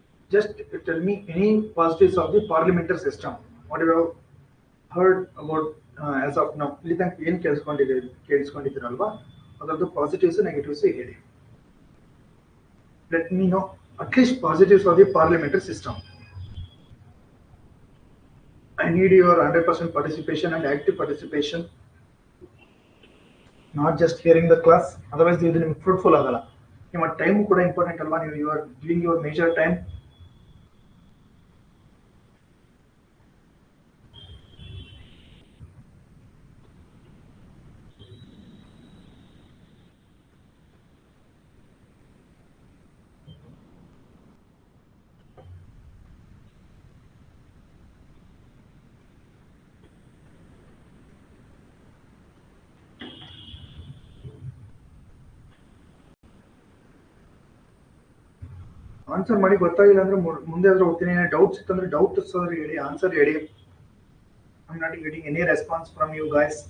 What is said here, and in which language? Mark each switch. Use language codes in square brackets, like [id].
[en] Just tell me any positives of the parliamentary system. What you have heard about as of now? [kn] ಇಲ್ಲಿ ತನಕ ಏನು ಕೇಳಿಸ್ಕೊಂಡಿದ್ದೀರಲ್ವಾ ಅದರದ್ದು positives negatives ಹೇಳಿ. [en] Let me know at least positives of the parliamentary system. I need your 100% participation and active participation, not just hearing the class. [kn] Otherwise ಇದು ನಿಮ್ಗೆ fruitful ಆಗಲ್ಲ. ನಿಮ್ಮ time ಕೂಡ ಇಂಪಾರ್ಟೆಂಟ್ ಅಲ್ವಾ, ನೀವು [en] You are giving your major time. [kn] Answer ಮಾಡಿ ಗೊತ್ತಾಗಿಲ್ಲ ಅಂದ್ರೆ ಮುಂದೆ ಆದ್ರೂ ಹೋಗ್ತೀನಿ. ಡೌಟ್ಸ್ ಇತ್ತಂದ್ರೆ ಡೌಟ್ಸ್ ಆದ್ರೆ ಹೇಳಿ, ಆನ್ಸರ್ ಹೇಳಿ. [en] I'm not getting any response from you guys.